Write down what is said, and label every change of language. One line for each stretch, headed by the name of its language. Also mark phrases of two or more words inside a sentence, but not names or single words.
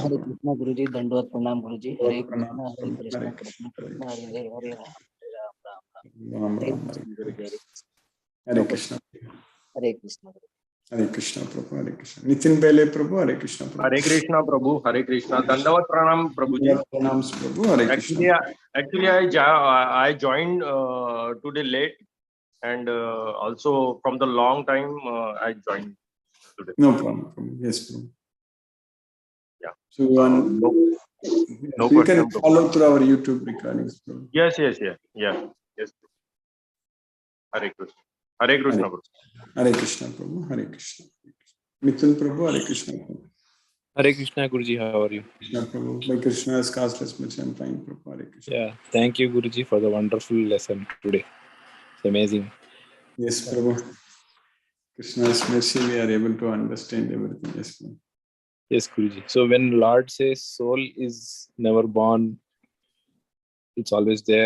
Sanskrit: हरे Prabhu.
Hindi: कृष्णा गुरुजी, दंडवत प्रणाम गुरुजी.
Sanskrit: हरे Pranam, कृष्णा Prabhu. कृष्णा Hare कृष्णा Krishna. कृष्णा हरे हरे, हरे राम राम राम. Ram हरे Ram, Hare कृष्णा गुरुजी, हरे Hare Krishna. हरे कृष्णा.
English: Hare Krishna Prabhu, Hare Krishna. Nitin Bele Prabhu, Hare Krishna Prabhu. Hare Krishna Prabhu, Hare Krishna.
Hindi: दंडवत प्रणाम प्रभुजी.
English: Pranams Prabhu, Hare Krishna. Actually, I joined today late, and also from the long time I joined today. No problem. Yes, Prabhu. Yeah. So No you can question, Prabhu. follow through our YouTube recordings, Prabhu. Yes. Hare Krishna. Hare Krishna Prabhu. Hare Krishna Prabhu, Hare Krishna. Mithun Prabhu, Hare Krishna Prabhu. Hare Krishna Guruji, how are you? Krishna Prabhu. By Krishna's castless mercy, I'm fine, Prabhu. Hare Krishna. Yeah, thank you Guruji for the wonderful lesson today. It's amazing. Yes, Prabhu. Krishna's mercy, we are able to understand everything. Yes, Prabhu. Yes, Guruji. So when Lord says soul is never born, it's always there.